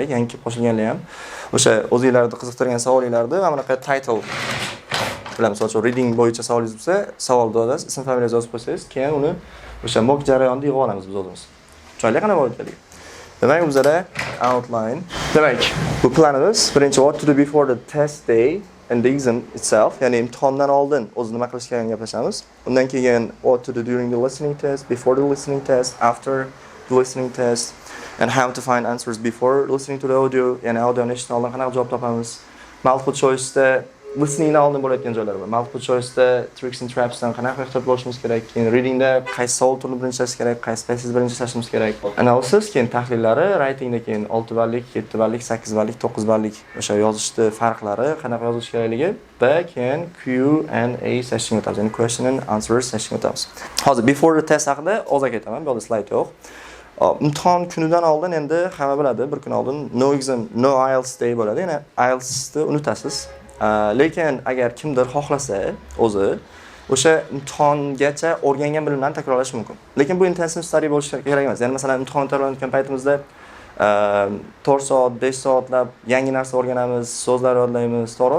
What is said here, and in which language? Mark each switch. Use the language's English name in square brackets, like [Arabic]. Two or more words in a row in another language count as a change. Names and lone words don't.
[Uzbek] Yangi kelib qo'shilganlar ham o'sha o'zingizlarni qiziqtirgan savolinglarni mana bunaqa title bilan, misol uchun reading bo'yicha savolingiz bo'lsa, savol yozasiz, ism familiyangizni yozib qo'ysangiz, keyin uni o'sha mock jarayonida yig'ib olamiz biz o'zimiz. Chiroyli qanday bo'layotganligi. Demak, bizda outline. Demak, bu planimiz birinchi [English] what to do before the test day and the exam itself, [Uzbek] ya'ni imtihondan oldin o'zi nima qilish kerakligini gaplashamiz. Undan keyin [English] what to do during the listening test, before the listening test, after the listening test, and how to find answers before listening to the audio, [Uzbek] ya'ni audioni eshitishdan oldin qanaqa javob topamiz. [English] Multiple choice'da [Uzbek] listeningdan oldin bo'layotgan joylar bor. [English] Multiple choice'da tricks and traps'dan [Uzbek] qanaqa ehtiyot bo'lishimiz kerak, keyin readingda qaysi savol turini birinchi ishlash kerak, qaysi passive birinchi ishlashimiz kerak. Analysis, keyin tahlillari, writingda keyin 6 ballik, 7 ballik, 8 ballik, 9 ballik o'sha yozishni farqlari, qanaqa yozish kerakligi va keyin [English] Q&A session [Uzbek] o'tamiz, ya'ni [English] question and answer session [Uzbek] o'tamiz. Hozir [English] before the test [Uzbek] haqida ozak aytaman, bu yerda slayd yo'q. Imtihon kunidan oldin endi hamma biladi, bir kun oldin [English] no exam, no IELTS day [Uzbek] bo'ladi. Ya'ni IELTSni unutasiz. Lekin agar kimdir xohlasa o'zi o'sha imtihongacha o'rgangan bilimlarni takrorlash mumkin. Lekin bu [English] intensive study [Uzbek] bo'lishi kerak emas. Ya'ni masalan imtihon tayyorlanayotgan paytimizda 4 soat, 5 soatlab yangi narsa o'rganamiz, so'zlar yodlaymiz, to'g'ri?